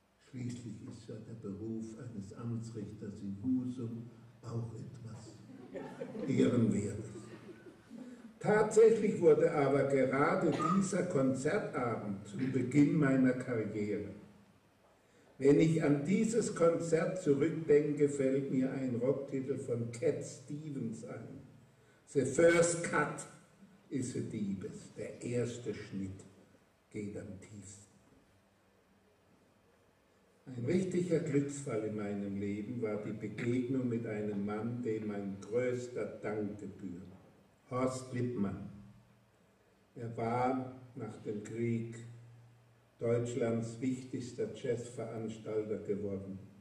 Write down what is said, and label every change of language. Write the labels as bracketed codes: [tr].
[de] Schließlich ist ja der Beruf eines Amtsrichters in Husum auch etwas Ehrenwertes. Tatsächlich wurde aber gerade dieser Konzertabend zum Beginn meiner Karriere. Wenn ich an dieses Konzert zurückdenke, fällt mir ein Rocktitel von Cat Stevens ein. [en] The first cut is the deepest. [de] Der erste Schnitt geht am tiefsten. Ein richtiger Glücksfall in meinem Leben war die Begegnung mit einem Mann, dem mein größter Dank gebührt. Horst Lippmann. Er war nach dem Krieg Deutschlands wichtigster Jazzveranstalter geworden.